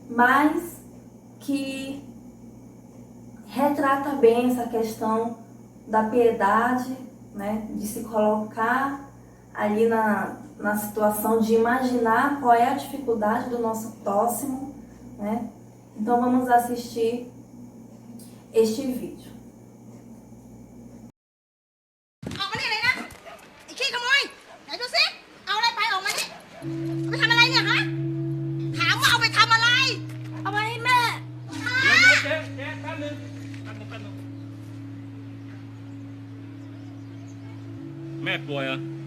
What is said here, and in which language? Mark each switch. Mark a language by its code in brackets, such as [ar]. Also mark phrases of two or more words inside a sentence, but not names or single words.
[pt] mas que retrata bem essa questão da piedade, né? De se colocar ali na situação de imaginar qual é a dificuldade do nosso próximo, né? Então vamos assistir este vídeo. [th] ออกมานี่เลยนะไอ้ขี้ขโมยไหนดูสิเอาอะไรไปออกมานี่เอาไปทำอะไรเนี่ยฮะถามว่าเอาไปทำอะไรเอาไปให้แม่ เดี๋ยวเจ๊แป๊บนึงแม่ป่วยเหรอ